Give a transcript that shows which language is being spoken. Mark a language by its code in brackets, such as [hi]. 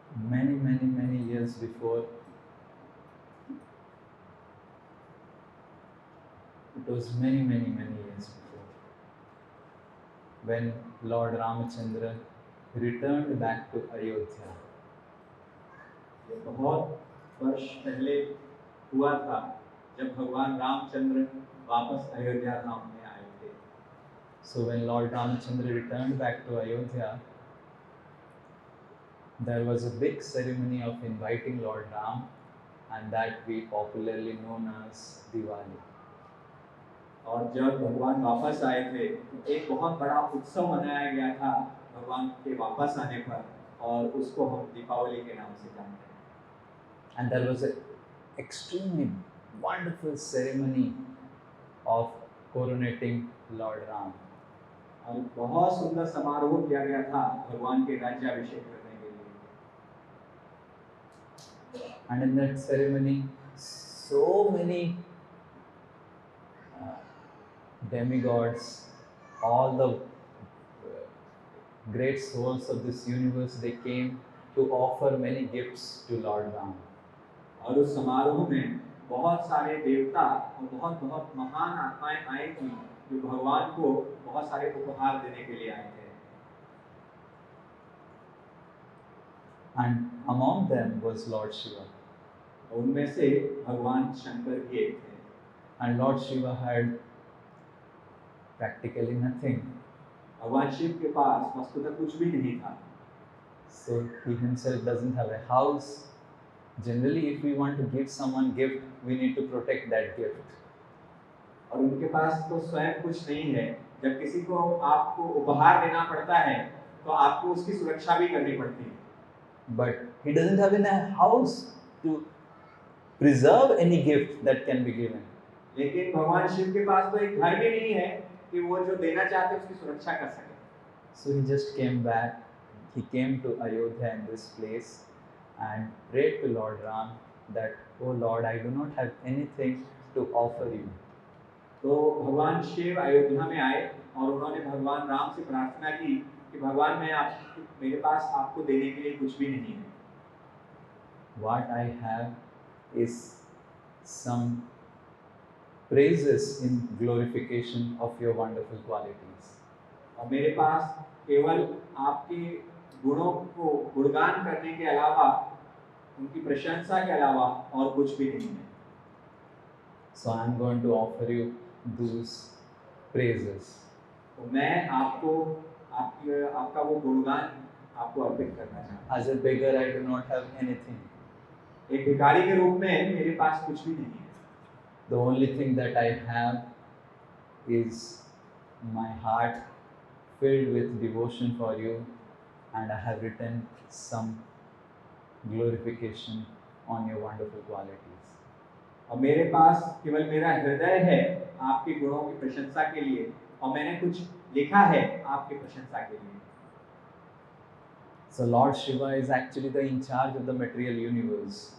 [en] Many years before, it was many years before, when Lord Ramachandra returned back to Ayodhya. [hi] ये बहुत वर्ष पहले हुआ था जब भगवान रामचंद्र वापस अयोध्या धाम में आए थे। [en] So when Lord Ramachandra returned back to Ayodhya, there was a big ceremony of inviting Lord Ram, and that we popularly known as Diwali. [hi] और जब भगवान वापस आए थे तो एक बहुत बड़ा उत्सव मनाया गया था भगवान के वापस आने पर, और उसको हम दीपावली के नाम से जानते हैं। [en] And there was an extremely wonderful ceremony of coronating Lord Ram. [hi] और बहुत सुंदर समारोह किया गया था भगवान के राज्याभिषेक करने के लिए। [en] And in that ceremony, so many demigods, all the great souls of this universe, they came to offer many gifts to Lord Ram. [hi] और उस समारोह में बहुत सारे देवता और बहुत महान आत्माएं आई थी जो भगवान को बहुत सारे उपहार देने के लिए आए थे। [en] And among them was Lord Shiva. [hi] उनमें से भगवान शंकर भी एक थे। [en] And Lord Shiva had practically nothing. [hi] भगवान शिव के पास वस्तुतः कुछ भी नहीं था। [en] So he himself doesn't have a house. Generally, if we want to give someone gift, we need to protect that gift. [hi] और उनके पास तो स्वयं कुछ नहीं है। जब किसी को आपको उपहार देना पड़ता है तो आपको उसकी सुरक्षा भी करनी पड़ती है। [en] But he doesn't have a house to preserve any gift that can be given. [hi] लेकिन भगवान शिव के पास तो एक घर भी नहीं है कि वो जो देना चाहते हैं उसकी सुरक्षा कर सके। [en] So he just came back. He came to Ayodhya in this place and prayed to Lord Ram that, "Oh Lord, I do not have anything to offer you." [hi] तो भगवान शिव अयोध्या में आए और उन्होंने भगवान राम से प्रार्थना की कि भगवान मेरे पास आपको देने के लिए कुछ भी नहीं है। [en] What I have is some praises in glorification of your wonderful qualities. [hi] और मेरे पास केवल आपके गुणों को गुणगान करने के अलावा, उनकी प्रशंसा के अलावा और कुछ भी नहीं है। [en] So I am going to offer you those praises. [hi] तो मैं आपका वो गुणगान आपको अर्पित करना चाहता हूँ। [en] As a beggar, I do not have anything. [hi] एक भिखारी के रूप में मेरे पास कुछ भी नहीं है। [en] The only thing that I have is my heart filled with devotion for you, and I have written some glorification on your wonderful qualities. [hi] और मेरे पास केवल मेरा हृदय है आपके गुणों की प्रशंसा के लिए, और मैंने कुछ लिखा है आपकी प्रशंसा के लिए। [en] So Lord Shiva is actually the in charge of the material universe.